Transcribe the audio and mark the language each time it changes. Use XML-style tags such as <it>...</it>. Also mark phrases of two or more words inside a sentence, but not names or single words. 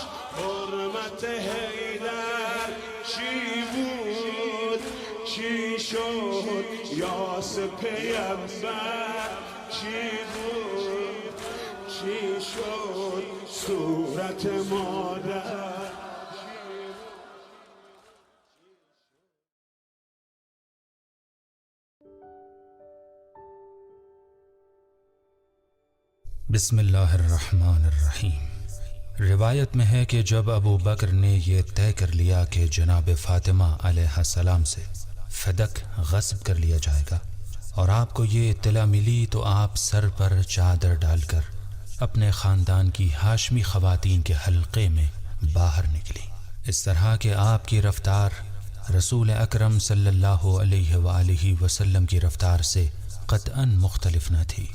<fa>حرمت حیدر چی بود چی شد یاس پیمبر چی بود چی شد صورت مادر.</fa> <ar>بسم اللہ الرحمن الرحیم۔</ar> <ur>روایت میں ہے کہ جب ابو بکر نے یہ طے کر لیا کہ جناب فاطمہ</ur> <ar>علیہ السلام</ar> <ur>سے فدق غصب کر لیا جائے گا اور آپ کو یہ اطلاع ملی تو آپ سر پر چادر ڈال کر اپنے خاندان کی ہاشمی خواتین کے حلقے میں باہر نکلی، اس طرح کہ آپ کی رفتار رسول اکرم</ur> <ar>صلی اللہ علیہ وآلہ وسلم</ar> <ur>کی رفتار سے قطعاً مختلف نہ تھی۔</ur>